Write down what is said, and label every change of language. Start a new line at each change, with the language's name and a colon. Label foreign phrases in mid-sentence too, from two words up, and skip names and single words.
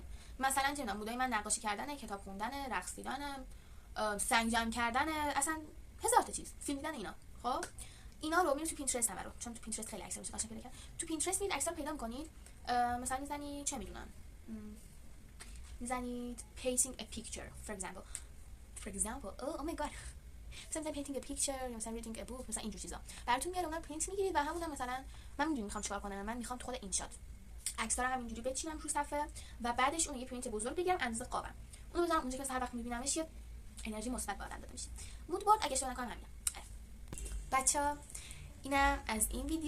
Persian: مثلا چه مودای من نقاشی کردن، کتاب خوندن، رقص دیدن، سنگ جمع کردن، اصلا هزار تا چیز، فیلم دیدن اینا. خب اینا رو میرید تو پینترست هم رو، چون تو پینترست خیلی عکس‌ها میشه قشنگ پیدا کرد. تو پینترست میرید عکس‌ها پیدا می‌کنید، مثلا میزنید چه میدونم، میزنید
English: painting a picture for example oh my god
Persian: مثلا
English: painting a picture
Persian: یا مثلا
English: reading a book،
Persian: مثلا اینجور چیزا براتون میاد. اونم پرینت میگیرید و همون مثلا من میخوام چیکار کنم، من میخوام خود این شات عکس‌ها رو همینجوری بچینم رو صفحه و بعدش اون یه پرینت بزرگ بگیرم اندازه قابم، اونو بذارم اونجا که هر وقت میبینمش یه انرژی مثبت وارد داده میشه.
English: mood board
Persian: اگه اشتباه نکنم همینه. بچه‌ها اینم از این ویدیو.